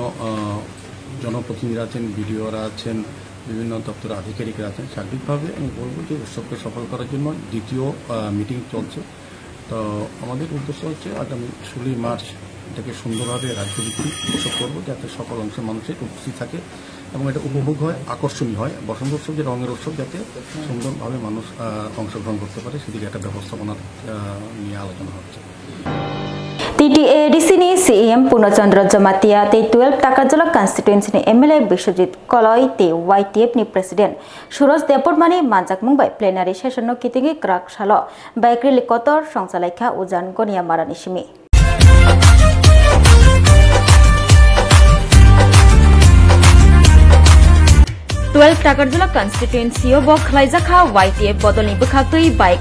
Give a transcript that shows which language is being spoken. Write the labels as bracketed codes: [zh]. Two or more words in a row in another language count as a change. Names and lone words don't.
[bn] জনপ্রতিনিধিরা আছেন বিডিওরা আছেন বিভিন্ন দপ্তরের আধিকারিকরা আছেন সার্বিকভাবে আমি বলবো যে উৎসবকে সফল করার জন্য দ্বিতীয় মিটিং চলছে তো আমাদের উদ্দেশ্য হচ্ছে আগামী 16 মার্চ এটাকে সুন্দরভাবে রাজ্যভিত্তিক উৎসব করবো যাতে সকল অংশের মানুষের উপস্থিত থাকে এবং এটা উপভোগ হয় আকর্ষণীয় হয় বসন্ত উৎসব যে রঙের উৎসব যাতে সুন্দরভাবে মানুষ অংশগ্রহণ করতে পারে সেদিকে একটা ব্যবস্থাপনা নিয়ে আলোচনা হচ্ছে [trp] TTA di sini CM Purnachandra Jamatia te 12 Takajala constituency ni MLA Biswajit Koloi te YTF ni President Suroj Depormani Manjak Mumbai [en] plenary session [trp] no kitingi krak shalo baikri likotor songsalekha ujan gonia marani simi 12 Takarjula constituency o bokhlaijaka YTF bodolni bukhaktui bike